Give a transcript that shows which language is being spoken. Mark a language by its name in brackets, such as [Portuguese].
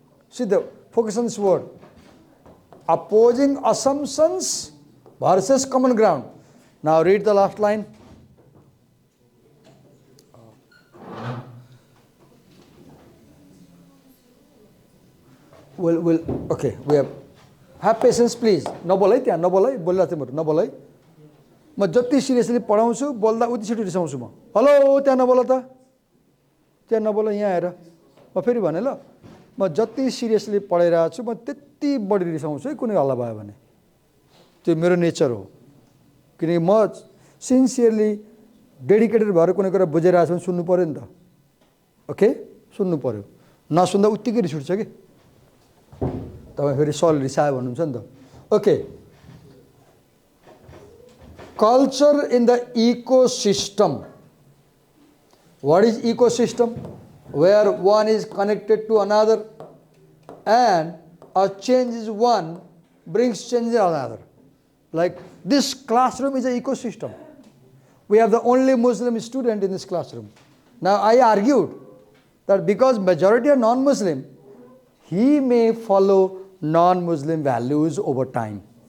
[English] See the focus on this word. Opposing assumptions versus common ground. Now read the last line. Okay, we have patience please. [Nepali] नबोल है त्यहाँ नबोल है बोलिरहेको थिएँ म नबोल है म जति सिरियसली पढाउँछु बोल्दा उति छिटो रिसाउँछु म हेलो त्यहाँ नबोल त त्यहाँ नबोल यहाँ आएर म फेरि भने ल म जति सिरियसली पढाइरहेको छु म त्यति बढी रिसाउँछु है कुनै हल्ला भयो भने त्यो मेरो नेचर हो किनकि म [English] sincerely dedicated [Nepali] भएर कुनै कुरा बुझिरहेको छु भने सुन्नु पर्यो नि त ओके सुन्नु पर्यो नसुन्दा उत्तिकै रिस उठ्छ कि तपाईँ फेरि सल रिसायो भन्नुहुन्छ नि त okay [English] culture in the ecosystem. What is ecosystem? Where one is connected to another and a change is one brings change in another. Like this classroom is an ecosystem. We have the only Muslim student in this classroom. Now I argued that because majority are non-Muslim, he may follow non-Muslim values over time.